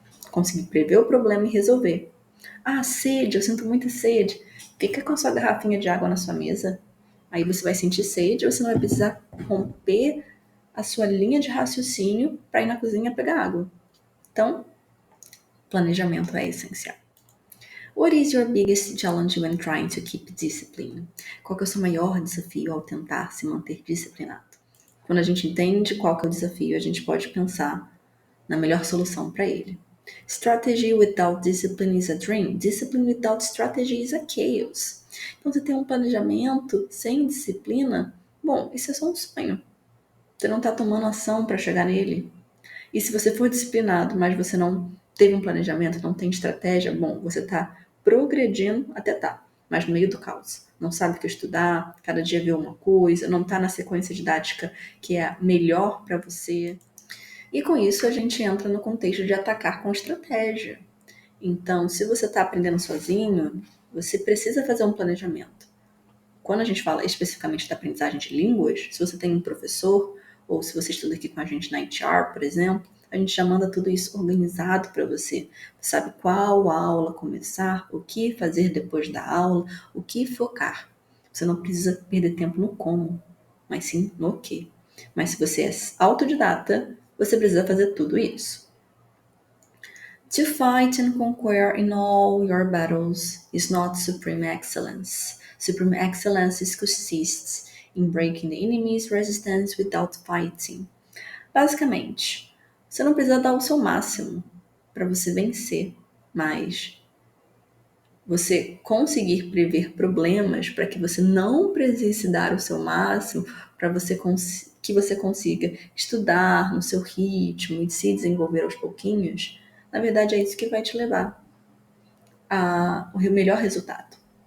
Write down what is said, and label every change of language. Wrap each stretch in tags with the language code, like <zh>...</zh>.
<pt>Conseguir prever o problema e resolver. Ah, sede, eu sinto muita sede. Fica com a sua garrafinha de água na sua mesa. Aí você vai sentir sede, você não vai precisar romper a sua linha de raciocínio para ir na cozinha pegar água. Então, planejamento é essencial.</pt> <en>What is your biggest challenge when trying to keep discipline?</en> <pt>Qual que é o seu maior desafio ao tentar se manter disciplinado? Quando a gente entende qual que é o desafio, a gente pode pensar na melhor solução para ele.</pt> <en>Strategy without discipline is a dream. Discipline without strategy is a chaos.</en> <pt>Então, você tem um planejamento sem disciplina, bom, isso é só um sonho. Você não está tomando ação para chegar nele. E se você for disciplinado, mas você não teve um planejamento, não tem estratégia, bom, você está progredindo até tá, mas no meio do caos. Não sabe o que estudar, cada dia vê uma coisa, não está na sequência didática que é a melhor para você. E com isso a gente entra no contexto de atacar com estratégia. Então, se você está aprendendo sozinho, você precisa fazer um planejamento. Quando a gente fala especificamente da aprendizagem de línguas, se você tem um professor, ou se você estuda aqui com a gente na HR, por exemplo, a gente já manda tudo isso organizado para você. Você sabe qual aula começar, o que fazer depois da aula, o que focar. Você não precisa perder tempo no como, mas sim no que. Mas se você é autodidata, você precisa fazer tudo isso.</pt> <en>To fight and conquer in all your battles is not supreme excellence. Supreme excellence consists in breaking the enemy's resistance without fighting.</en> <pt>Basicamente, você não precisa dar o seu máximo para você vencer, mas você conseguir prever problemas para que você não precise dar o seu máximo, para você que você consiga estudar no seu ritmo e se desenvolver aos pouquinhos, na verdade é isso que vai te levar ao melhor resultado.</pt>